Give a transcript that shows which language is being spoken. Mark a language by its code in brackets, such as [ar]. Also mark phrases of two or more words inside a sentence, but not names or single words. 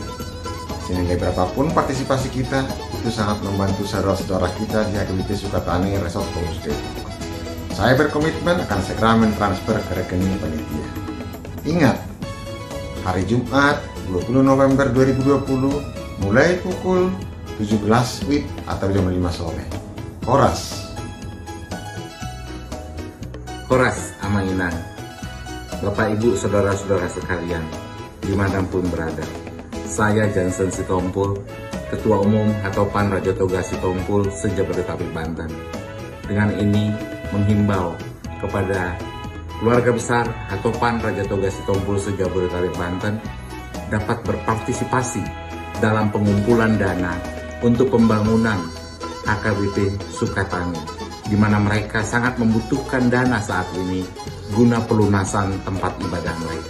[id] Senilai berapapun partisipasi kita, itu sangat membantu saudara-saudara kita di HKBP Sukatani Resort Paulus Depok. Saya berkomitmen akan segera mentransfer ke rekening panitia. Ingat, hari Jumat 20 November 2020 mulai pukul 17 WIB atau jam 5 sore. Horas. [bbc] Horas Amanginang. [id] Bapak Ibu saudara-saudara sekalian, dimanapun berada. Saya Jansen Sitompul, Ketua Umum Hatopan Raja Toga Sitompul se-Jabodetabek Banten. Dengan ini menghimbau kepada keluarga besar Hatopan Raja Toga Sitompul se-Jabodetabek Banten dapat berpartisipasi dalam pengumpulan dana untuk pembangunan HKBP Sukatani, di mana mereka sangat membutuhkan dana saat ini guna pelunasan tempat ibadah mereka.